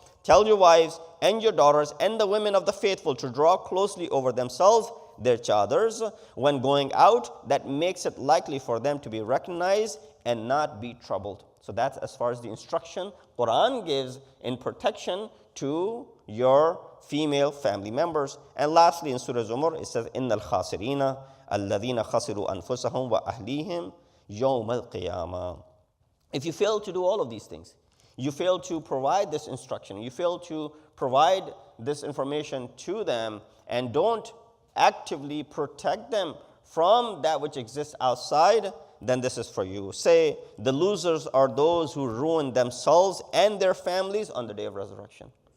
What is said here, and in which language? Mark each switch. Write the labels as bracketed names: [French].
[English] Tell your wives and your daughters and the women of the faithful to draw closely over themselves their chadars when going out, that makes it likely for them to be recognized and not be troubled. So that's as far as the instruction Quran gives in protection to your female family members. And lastly, in Surah Zumar, it says, [Arabic] إِنَّ الْخَاسِرِينَ الَّذِينَ خَسِرُوا أَنفُسَهُمْ وَأَهْلِيهِمْ يَوْمَ الْقِيَامَةِ. [English] If you fail to do all of these things, you fail to provide this instruction, you fail to provide this information to them, and don't actively protect them from that which exists outside, then this is for you. Say, the losers are those who ruin themselves and their families on the day of resurrection.